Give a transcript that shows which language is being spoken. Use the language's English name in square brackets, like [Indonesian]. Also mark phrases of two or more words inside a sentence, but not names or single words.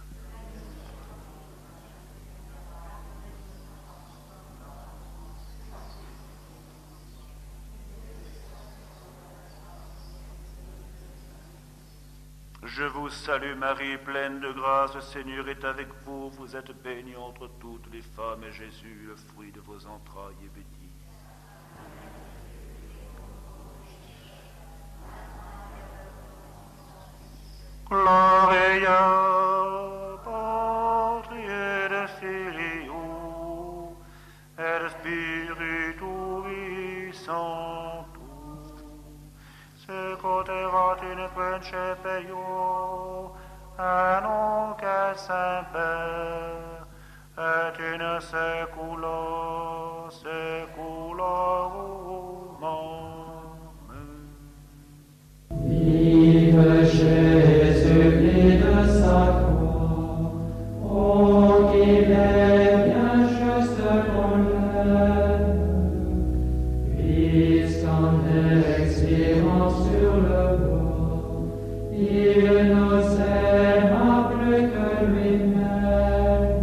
[French] Je vous salue Marie, pleine de grâce, le Seigneur est avec vous. Vous êtes bénie entre toutes les femmes, et Jésus, le fruit de vos entrailles, est béni. [Latin] Gloria Patri et Filio et Spiritui Sancto, secoterat in principio et nunc et semper et in saecula saeculorum. Amen. [French] Vive Jésus, de sa croix, il est bien juste qu'on l'aime, puisqu'en expirant sur le bois, il nous aima plus que lui-même.